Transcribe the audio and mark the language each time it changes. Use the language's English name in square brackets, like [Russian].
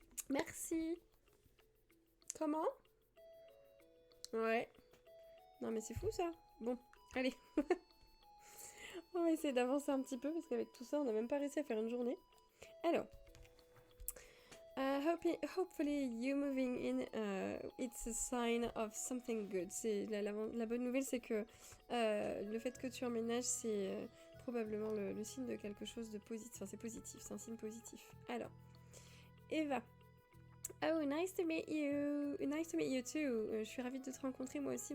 [French] Merci. Comment? Ouais. Non mais c'est fou ça. Bon, allez. On va essayer d'avancer un petit peu parce qu'avec tout ça, on n'a même pas réussi à faire une journée. Alors. [English] Hopefully you moving in, it's a sign of something good. [French] C'est la bonne nouvelle, c'est que le fait que tu emménages, c'est probablement le signe de quelque chose de positif. Enfin, c'est positif, c'est un signe positif. Alors, Eva. [English] Oh, nice to meet you. Nice to meet you too. [French] Je suis ravie de te rencontrer moi aussi.